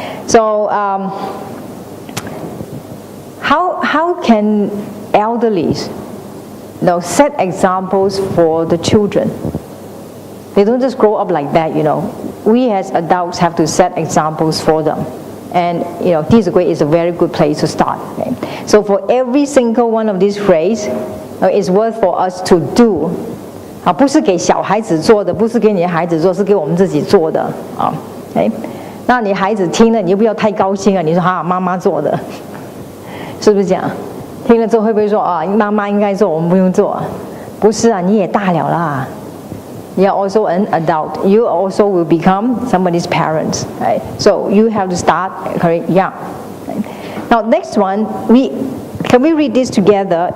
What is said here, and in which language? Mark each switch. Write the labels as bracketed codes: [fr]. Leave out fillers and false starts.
[en] So how can elderlies set examples for the children? They don't just grow up like that, we as adults have to set examples for them. And弟子规 is a very good place to start. Okay? So for every single one of these phrases, it's worth for us to do. [zh] 不是给小孩子做的，不是给你的孩子做，是给我们自己做的啊。那你孩子听了，你就不要太高兴啊！你说妈妈做的，是不是这样？听了之后会不会说妈妈应该做，我们不用做？不是啊，你也大了啦。 [en] You are also an adult. You also will become somebody's parents. Right? So you have to start young. Right? Now next one, can we read this together?